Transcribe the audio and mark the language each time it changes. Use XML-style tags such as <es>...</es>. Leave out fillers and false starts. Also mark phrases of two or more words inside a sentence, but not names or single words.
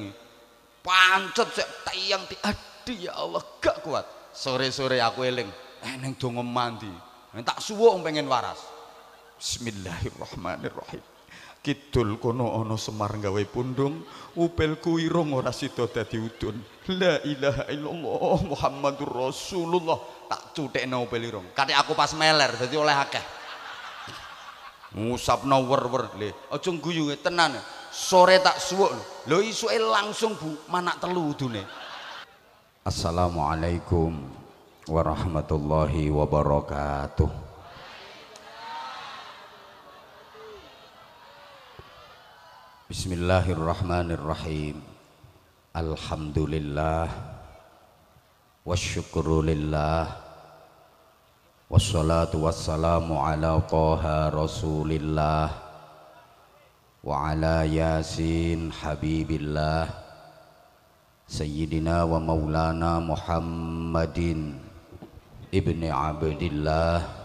<jv>Pancet sik tayang aduh ya Allah gak kuat. Sore-sore aku eling neng donga mandi. Tak suwuk pengen waras. Bismillahirrahmanirrahim. Kidul kono ana Semar gawe pundung, upilku irung ora sida dadi udun.</jv> <ar>لا إله إلا الله محمد رسول الله.</ar> <jv>Tak cuthekno upil irung. Kate aku pas meler dadi oleh akeh. Ngusapno wer-wer le. Aja guyu tenan. Sore tak suwuk lho isuke langsung Bu manak telu udune.</jv> <ar>السلام عليكم ورحمة الله وبركاته. Bismillahirrahmanirrahim. الحمد لله والشكر لله والصلاة والسلام على طه رسول الله وعلى يس حبيب الله سيدنا ومولانا محمد بن عبد الله</ar>